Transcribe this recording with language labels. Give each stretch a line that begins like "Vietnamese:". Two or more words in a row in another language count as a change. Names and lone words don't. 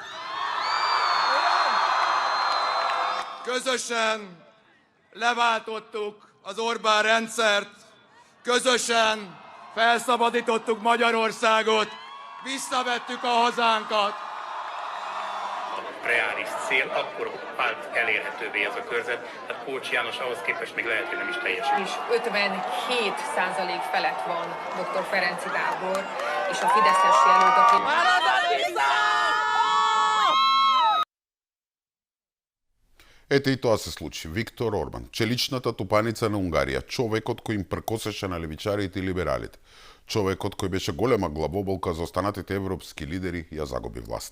Hungarian: Közösen leváltottuk az Orbán rendszert, közösen felszabadítottuk Magyarországot, visszavettük a hazánkat. A reális cél akkor vált elérhetővé ez a körzet, tehát Kócs János ahhoz képest még lehet, hogy nem is teljesül. És 57% felett van dr. Ferenczy Gábor, és a fideszes jelölt, aki...
Macedonian: Ете и тоа се случи. Виктор Орбан, челичната тупаница на Унгарија, човекот кој им пркосеше на левичарите и либералите, човекот кој беше голема главоболка за останатите европски лидери, ја загуби власта.